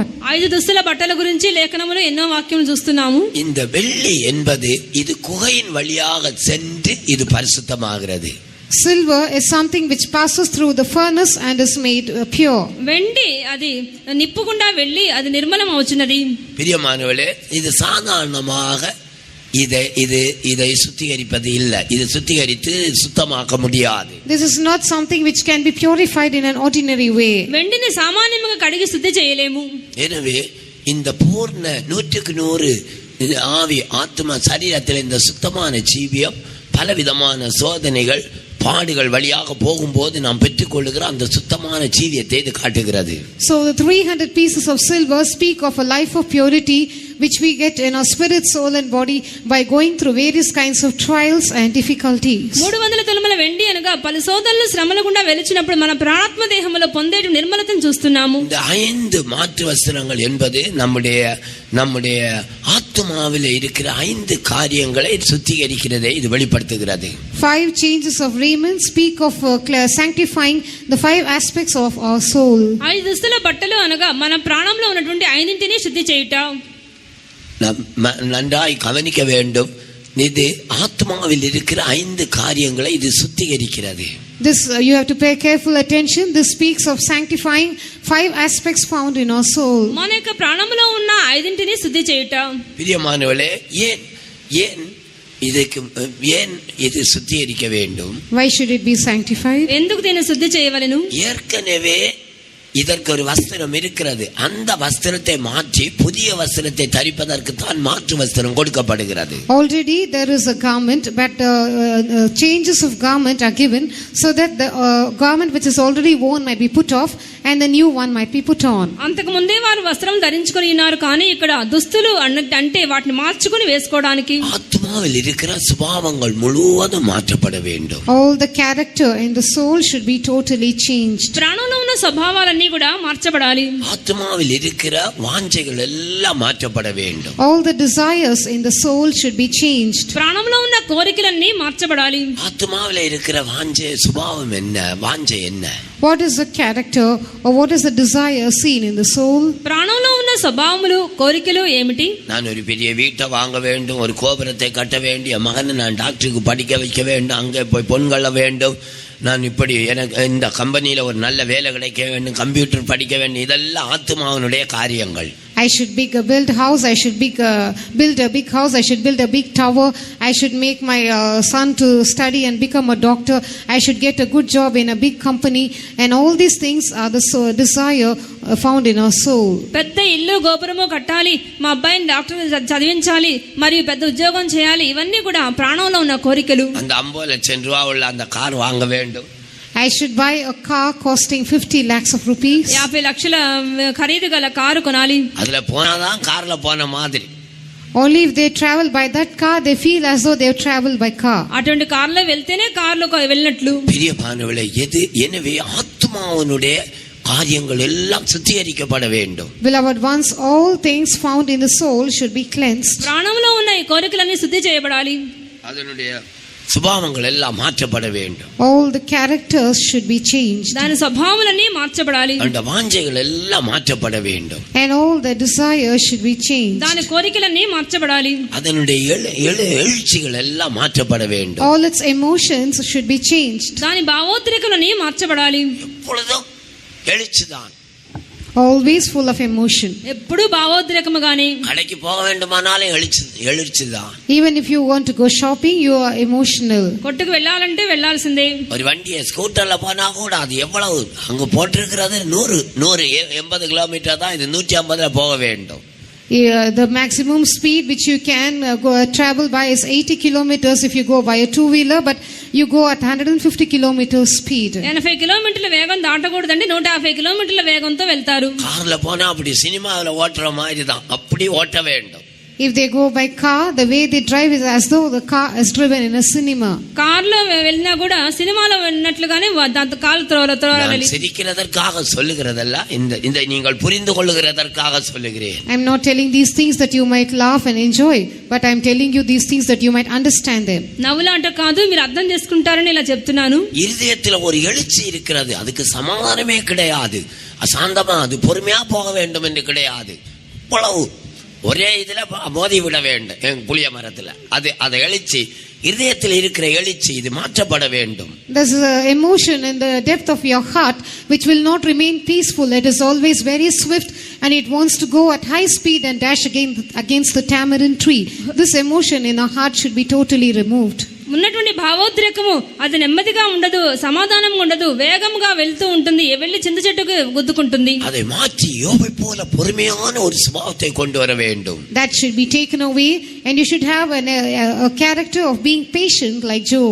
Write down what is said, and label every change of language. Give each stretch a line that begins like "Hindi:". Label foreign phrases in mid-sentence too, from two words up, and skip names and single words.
Telugu: 5 దుస్తుల బట్టల గురించి లేఖనములో ఎన్నో వాక్యములు చూస్తున్నాము.
Tamil: இந்த வெள்ளி என்பது இது குகையின் வழியாக சென்று இது பரிசுத்தமாகிறது.
English: Silver is something which passes through the furnace and is made pure.
Telugu: వెండి అది నిప్పుగుండా వెళ్ళి అది నిర్మలం అవుచున్నది.
Tamil: பிரியமானவளே, இது சாதாரணமாக இதை சுத்திகரிப்பது இல்லை. இது சுத்திகரித்து சுத்தமாக்க முடியாது.
English: This is not something which can be purified in an ordinary way.
Telugu: వెండిని సామాన్యంగా కడిగి శుద్ధి చేయలేము.
Tamil: எனவே இந்த பூர்ண 100% ஆவி ஆத்மா சரீரத்தில் இந்த சுத்தமான ஜீவியம் பலவிதமான சோதனைகள் பாடுகள் வழியாக போகும்போது நாம் பெற்றுக்கொள்ளுகிற அந்த சுத்தமான ஜீவியத்தை இது காட்டுகிறது.
English: So the 300 pieces of silver speak of a life of purity which we get in our spirit, soul and body by going through various kinds of trials and difficulties.
Telugu: 300 తులముల వెండి అనగా పలు శోధనలు శ్రమల గుండా వెలిచినప్పుడు మన ప్రాణాత్మ దేహములో పొందే నిర్మలతను చూస్తున్నాము.
Tamil: இந்த 5 மாற்று வஸ்திரங்கள் என்பது நம்முடைய ஆத்மாவிலே இருக்கிற 5 காரியங்களை சுத்திகரிக்கிறதை இது வெளிப்படுத்துகிறது.
English: 5 changes of raiment speak of sanctifying the 5 aspects of our soul.
Telugu: 5 దుస్తుల బట్టలు అనగా మన ప్రాణంలో ఉన్నటువంటి 5ంటిని శుద్ధి చేయుట.
Tamil: நன்றாய் கவனிக்க வேண்டும். இது ஆத்மாவில் இருக்கிற 5 காரியங்களை இது சுத்திகரிக்கிறது.
English: This you have to pay careful attention. This speaks of sanctifying 5 aspects found in our soul.
Telugu: మన యొక్క ప్రాణంలో ఉన్న 5ంటిని శుద్ధి చేయుట.
Tamil: பிரியமானவளே, ஏன் இது சுத்திகரிக்க வேண்டும்?
English: Why should it be sanctified?
Telugu: ఎందుకు దీన్ని శుద్ధి చేయవలెను?
Tamil: ஏற்கனவே இதற்கு ஒரு வஸ்திரம் இருக்கிறது. அந்த வஸ்திரத்தை மாற்றி புதிய வஸ்திரத்தை தரிப்பதற்கு தான் மாற்று வஸ்திரம் கொடுக்கப்படுகிறது.
English: Already there is a garment, but changes of garment are given so that the garment which is already worn might be put off and the new one might be put on.
Telugu: అంతకు ముందే వారు వస్త్రం ధరించుకొని ఉన్నారు, కానీ ఇక్కడ దుస్తులు అంటే వాటిని మార్చుకొని వేసుకోవడానికి.
Tamil: ஆத்மாவில் இருக்கிற சுபாவங்கள் முழுவதும் மாற்றப்பட வேண்டும்.
English: All the character in the soul should be totally changed.
Telugu: ప్రాణంలో ఉన్న స్వభావాలన్నీ కూడా మార్చబడాలి.
Tamil: ஆத்மாவில் இருக்கிற வாஞ்சைகள் எல்லாம் மாற்றப்பட வேண்டும்.
English: All the desires in the soul should be changed.
Telugu: ప్రాణంలో ఉన్న కోరికలన్నీ మార్చబడాలి.
Tamil: ஆத்மாவில் இருக்கிற வாஞ்சை சுபாவம் என்ன, வாஞ்சை என்ன?
English: What is the character or what is the desire seen in the soul?
Telugu: ప్రాణంలో ఉన్న స్వభావములు కోరికలు ఏమిటి?
Tamil: நான் ஒரு பெரிய வீட்டை வாங்க வேண்டும், ஒரு கோபுரத்தை கட்ட வேண்டிய மகனை நான் டாக்டருக்கு படிக்க வைக்க வேண்டும், அங்கே போய் பொன்கொள்ள வேண்டும், நான் இப்படி எனக்கு இந்த கம்பெனியில் ஒரு நல்ல வேலை கிடைக்க வேண்டும், கம்ப்யூட்டர் படிக்க வேண்டும், இதெல்லாம் ஆத்மாவினுடைய காரியங்கள்.
English: I should build house, I should build a big house, I should build a big tower, I should make my son to study and become a doctor, I should get a good job in a big company, and all these things are the desire found in our soul.
Telugu: పెద్ద ఇల్లు గోపురము కట్టాలి, మా అబ్బాయిని డాక్టర్ చదివించాలి, మరియు పెద్ద ఉద్యోగం చేయాలి, ఇవన్నీ కూడా ప్రాణంలో ఉన్న కోరికలు.
Tamil: அந்த 50 லட்சம் ரூபா உள்ள அந்த கார் வாங்க வேண்டும்.
English: I should buy a car costing 50 lakhs of rupees.
Telugu: 50 లక్షల ఖరీదు గల కారు కొనాలి.
Tamil: அதுல போனாதான் கார்ல போன மாதிரி.
English: Only if they travel by that car, they feel as though they have traveled by car.
Telugu: అటువంటి కార్లో వెళ్తేనే కార్లో వెళ్ళినట్లు.
Tamil: பிரியமானவர்களே, எனவே ஆத்மாவினுடைய காரியங்கள் எல்லாம் சுத்திகரிக்கப்பட வேண்டும்.
English: Beloved ones, all things found in the soul should be cleansed.
Telugu: ప్రాణంలో ఉన్న ఈ కోరికలన్నీ శుద్ధి చేయబడాలి.
Tamil: அதனுடைய சுபாவங்கள் எல்லாம் மாற்றப்பட வேண்டும்.
English: All the characters should be changed.
Telugu: దాని స్వభావాలన్నీ మార్చబడాలి.
Tamil: அந்த வாஞ்சைகள் எல்லாம் மாற்றப்பட வேண்டும்.
English: And all the desires should be changed.
Telugu: దాని కోరికలన్నీ మార్చబడాలి.
Tamil: அதனுடைய எழுச்சிகள் எல்லாம் மாற்றப்பட வேண்டும்.
English: All its emotions should be changed.
Telugu: దాని భావోద్రేకలన్నీ మార్చబడాలి.
Tamil: எப்பொழுதும் எழுச்சிதான்.
English: Always full of emotion.
Telugu: ఎప్పుడు భావోద్రేకముగానే.
Tamil: கடைக்கு போக வேண்டுமானாலும் எழுச்சிதான்.
English: Even if you want to go shopping, you are emotional.
Telugu: కొట్టుకు వెళ్ళాలంటే వెళ్ళాల్సిందే.
Tamil: ஒரு வண்டியை ஸ்கூட்டர்ல போனா கூட அது எவ்வளவு அங்க போட்டிருக்கிறது 180 கிலோமீட்டர் தான், இது 150ல போக வேண்டும்.
English: The maximum speed which you can travel by is 80 kilometers if you go by a two-wheeler, but you go at 150 kilometers speed.
Telugu: 80 కిలోమీటర్ల వేగం దాటకూడదండి, 150 కిలోమీటర్ల వేగంతో వెళ్తారు.
Tamil: కార్ல போனா அப்படி சினிமாவில் ஓட்டுற மாதிரி தான், அப்படி ஓட்ட வேண்டும்.
English: If they go by car, the way they drive is as though the car is driven in a cinema.
Telugu: కార్లో వెళ్ళినా కూడా సినిమాలో వెళ్ళినట్లుగానే కాలు త్రోరాలి.
Tamil: சிரிக்கிறதற்காக சொல்லுகிறதல்ல, இந்த நீங்கள் புரிந்து கொள்ளுகிறதற்காக சொல்லுகிறேன்.
English: I am not telling these things that you might laugh and enjoy, but I am telling you these things that you might understand them.
Telugu: నవ్వులాట కాదు, మీరు అర్థం చేసుకుంటారని ఇలా చెప్తున్నాను.
Tamil: இருதயத்தில் ஒரு எழுச்சி இருக்கிறது, அதுக்கு சமாதானமே கிடையாது. அசாந்தமா அது பொறுமையா போக வேண்டும் என்று கிடையாது. இவ்வளவு ஒரே இதுல மோதி விட வேண்டும் புளிய மரத்துல. அது எழுச்சி, இதயத்தில் இருக்கிற எழுச்சி, இது மாற்றப்பட வேண்டும்.
English: There's an emotion in the depth of your heart which will not remain peaceful. It is always very swift and it wants to go at high speed and dash against the tamarind tree. This emotion in our heart should be totally removed.
Telugu: ఉన్నటువంటి భావోద్రేకము అది నెమ్మదిగా ఉండదు, సమాధానంగా ఉండదు, వేగంగా వెళ్తూ ఉంటుంది, వెళ్ళి చింత చెట్టుకు గుద్దుకుంటుంది.
Tamil: அதை மாற்றி யோபை போல பொறுமையான ஒரு சுபாவத்தை கொண்டு வர வேண்டும்.
English: That should be taken away and you should have a character of being patient like Job.